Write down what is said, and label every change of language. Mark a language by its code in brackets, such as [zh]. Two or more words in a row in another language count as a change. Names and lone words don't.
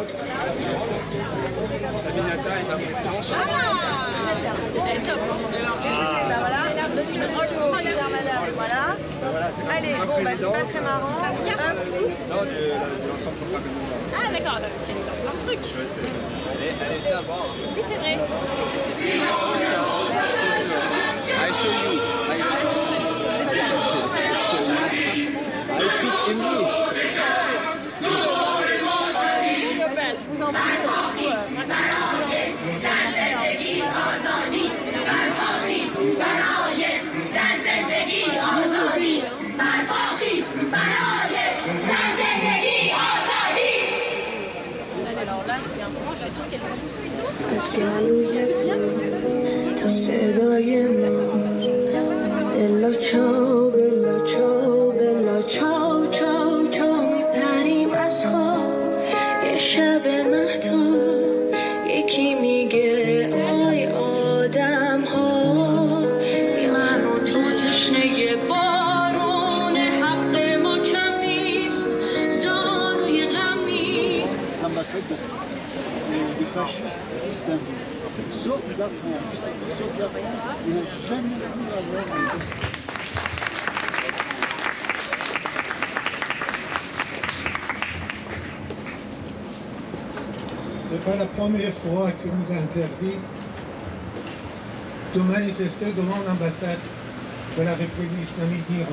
[fr] Voilà. Allez, bon, bah c'est pas très marrant. Non, de l'ensemble programme. Ah d'accord, parce qu'elle est dans plein de trucs. Elle était avant. Oui, c'est vrai. [en] I show you. I speak English. [fr] Vous en prie. Alors là, c'est un moment, je fais tout ce qu'elle fait. [fa] از گلوی تو تا صدای ما [it] bella ciao bella ciao bella ciao ciao ciao [fa] چاو میپریم از خواب یه شب مهتاب یکی میگه آی آدم ها من و تو تشنه بارون حق ما کم نیست زانوی غم نیست [fr] des fascistes d'Istanbul. Sauf la France. Sauf la France, ils n'ont jamais pu avoir un... C'est pas la première fois que nous interdit de manifester devant l'ambassade de la République islamique d'Iran.